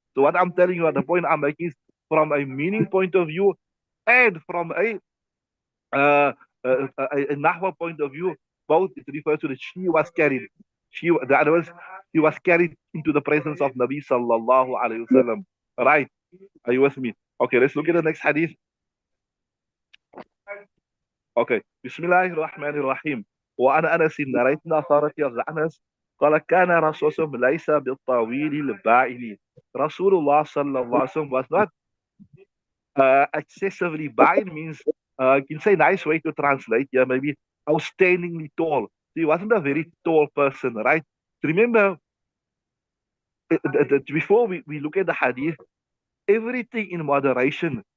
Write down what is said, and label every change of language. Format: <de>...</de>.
<en>So what I'm telling you, the point I'm making is from a meaning point of view and from uh, a Nahwa point of view, both it refers to the she was carried. The other was, he was carried into the presence of Nabi sallallahu alayhi wasallam. Right? Are you with me? Okay, let's look at the next hadith. Okay. Bismillahirrahmanirrahim.</en> <ar>وعن أنس</ar> <en>narrating authority of Anas</en> <ar>قال كان رسول الله ليس بالطويل البائن.</ar> <en>Rasulullah sallallahu alaihi wasallam was not excessively ba'in means you can say nice way to translate, yeah, maybe outstandingly tall. So he wasn't a very tall person, right? Remember, before we look at the hadith, everything in moderation.</en>